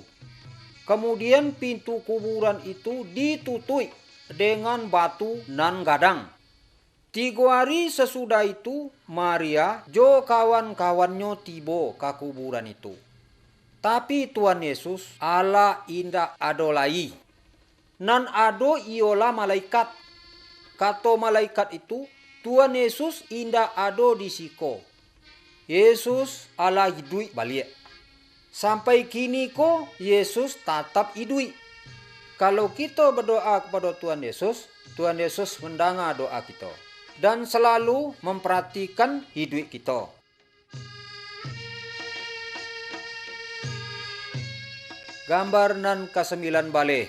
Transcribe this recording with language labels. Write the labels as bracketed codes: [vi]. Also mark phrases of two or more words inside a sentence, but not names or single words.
[min] Kemudian pintu kuburan itu ditutup dengan batu nan gadang. 3 hari sesudah itu, Maria jo kawan-kawannya tiba ke kuburan itu. Tapi Tuhan Yesus ala indak ado lai. Nan ado iola malaikat. Kata malaikat itu, Tuhan Yesus indak ado di siko. Yesus ala hidup balik. Sampai kini ko Yesus tetap hidup. [id] Kalau kita berdoa kepada Tuhan Yesus mendengar doa kita dan selalu memperhatikan hidup kita. [min] Gambar nan ke-9 balik.